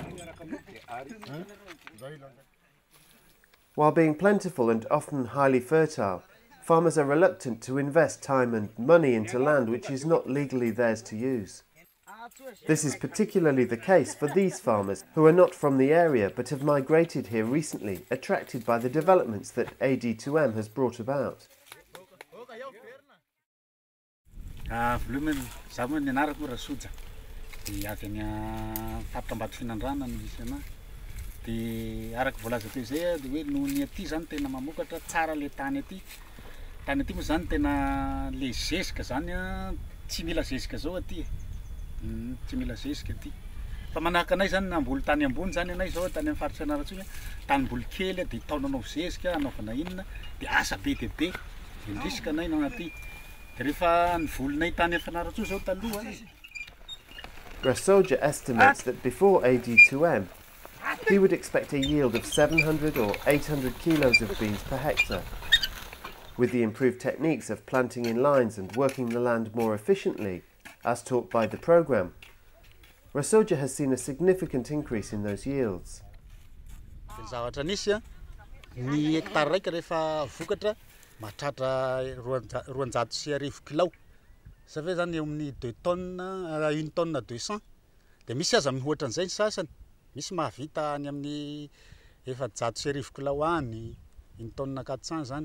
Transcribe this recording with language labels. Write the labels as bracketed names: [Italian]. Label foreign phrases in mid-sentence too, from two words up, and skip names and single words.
[English] While being plentiful and often highly fertile, farmers are reluctant to invest time and money into land which is not legally theirs to use. This is particularly the case for these farmers who are not from the area but have migrated here recently, attracted by the developments that AD2M has brought about. [Malagasy] Ambotomahy Rasoja. Di avy any faritra Ambotofinandrana no misy ana. Di araka voalaza teo izay dia hoe noho ny aty zany tena mamokatra tsara le tany aty. Tany aty moa zany tena le zezika zany tsy mila zezika zao aty. Tsy mila zezika aty. Fa manahaka anay zany namboly tany ambony zany anay zao tany amin'ny faritra Rasoja, tanimboly kely dia taonanao zezika anaovana inona dia asa be dia be. Indrisika anay no aty. [English] Rasoja estimates that before AD2M, he would expect a yield of 700 or 800 kilos of beans per hectare. With the improved techniques of planting in lines and working the land more efficiently, as taught by the program, Rasoja has seen a significant increase in those yields. [Malagasy] Mahatratra 250 kilao. Zany zany eo amin'ny 2 tonnes, 1 tonne 200. Dia misy aza mihoatra an'izay ny sasany. Misy mahavita any amin'ny 400 kilao any, 1 tonne 400 zany.